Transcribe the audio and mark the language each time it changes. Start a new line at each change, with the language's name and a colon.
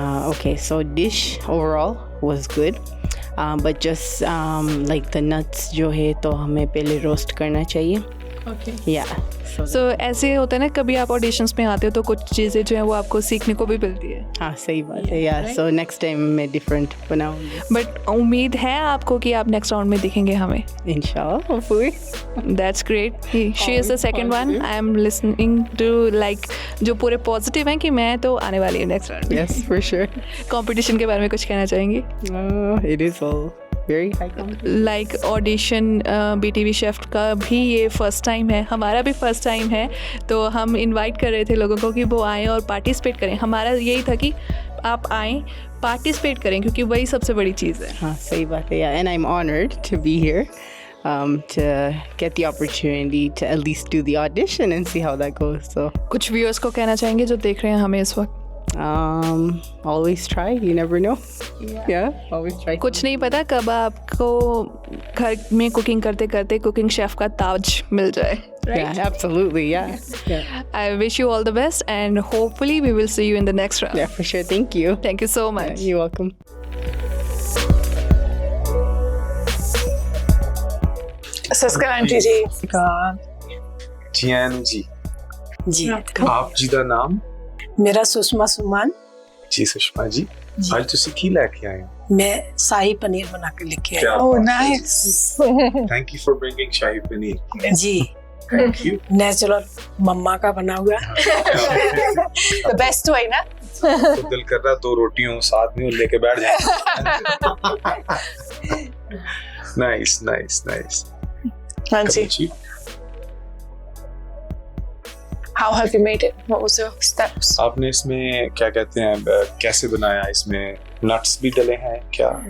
English: okay, so dish overall was good, but just like the nuts
Hindi: जो है तो हमें पहले roast करना चाहिए
English: Yeah.
Hindi: सो ऐसे होता है ना, कभी आप ऑडिशंस में आते हो तो कुछ चीज़ें जो है वो आपको सीखने को भी मिलती है, हाँ सही बात है.
English: Yeah. So next time
Hindi: मैं
English: different
Hindi: बनाऊंगी. बट उम्मीद है आपको कि आप नेक्स्ट राउंड में दिखेंगे हमें.
English: Inshallah, hopefully. That's great. She is the second one. I am listening to like
Hindi: जो पूरे पॉजिटिव हैं कि मैं तो आने वाली हूँ
English: Next round. Yes, for sure.
Hindi: Competition के बारे में कुछ कहना चाहेंगी?
English: It is all very high competition.
Hindi: Like audition BTV chef का भी ये फर्स्ट टाइम है, हमारा भी फर्स्ट टाइम है, तो हम इनवाइट कर रहे थे लोगों को कि वो आएँ और पार्टिसिपेट करें. हमारा यही था कि आप आएँ, पार्टिसिपेट करें, क्योंकि वही सबसे बड़ी चीज़ है. हाँ सही बात है.
English: Yeah, and I'm honored to be here. To get the opportunity to at least do the audition and see how that goes. So
Hindi: कुछ व्यूअर्स को कहना चाहेंगे जो देख रहे हैं हमें इस वक्त?
English: always try. You never know. Yeah, always try.
Hindi: कुछ नहीं पता कब आपको घर में कुकिंग करते करते कुकिंग शेफ का ताज मिल जाए.
English: Yeah, absolutely. Yeah. Yeah. I wish you all the best and hopefully we will see you in the next round. Yeah, for sure. Thank you. Thank you so much. You're welcome.
Punjabi: ਸਸਕਾ aunty ਜੀ. ਜੀ ਆਇਆਂ ਨੂੰ ਜੀ. ਜੀ ਆਪ ਜੀ ਦਾ ਨਾਮ? ਮੇਰਾ ਸੁਸ਼ਮਾ ਸੁਮਨ. ਜੀ ਸੁਸ਼ਮਾ ਜੀ, ਅੱਜ ਤੁਸੀਂ ਕੀ ਲੈ ਕੇ ਆਏ ਹੋ?
Hindi: मैं शाही पनीर बना के लेके आई.
English: Oh, nice. Thank you for bringing shahi paneer.
Hindi: Ji.
English: Thank you.
Hindi: Natural मम्मा का बना हुआ.
English: The best way ना.
Hindi: तो दिल कर रहा दो रोटियों साथ में लेके बैठ जाए.
English: Nice, nice, nice.
Hindi: हाँ जी. जी.
English: How have you made it? What was your steps?
Hindi: आपने इसमें क्या कहते हैं, कैसे बनाया? इसमें नट्स भी डले हैं क्या?